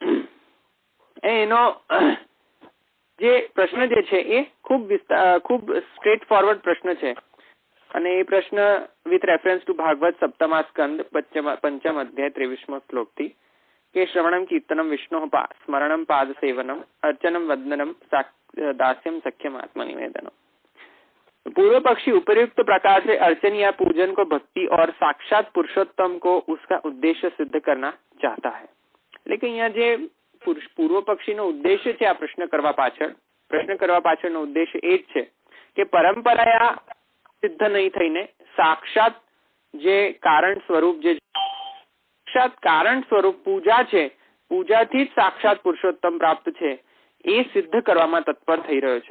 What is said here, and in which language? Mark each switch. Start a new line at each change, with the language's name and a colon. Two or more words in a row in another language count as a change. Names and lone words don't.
Gujarati: એનો જે પ્રશ્ન જે છે એ ખૂબ
English: straight forward
Gujarati: પ્રશ્ન છે અને એ પ્રશ્ન
English: with reference to
Gujarati: ભાગવત સપ્તમા સ્કંદ 5મ અધ્યાય 23મો શ્લોક થી કે
Sanskrit: श्रवणम कीर्तनम विष्णु स्मरणम पाद सेवनम अर्चनम वंदनम दास्यम सख्यम आत्मनिवेदनम.
Hindi: पूर्व पक्षी उपयुक्त प्रकार से अर्चन या पूजन को भक्ति और साक्षात पुरुषोत्तम को उसका उद्देश्य सिद्ध करना चाहता है. लेकिन यहाँ
Gujarati: જે પૂર્વ પક્ષી નો ઉદ્દેશ્ય છે આ પ્રશ્ન કરવા પાછળનો ઉદ્દેશ્ય એ જ છે કે પરંપરા સિદ્ધ નહીં થઈને સાક્ષાત જે કારણ સ્વરૂપ પૂજા છે, પૂજાથી જ સાક્ષાત પુરુષોત્તમ પ્રાપ્ત છે, એ સિદ્ધ કરવામાં તત્પર થઈ રહ્યો છે.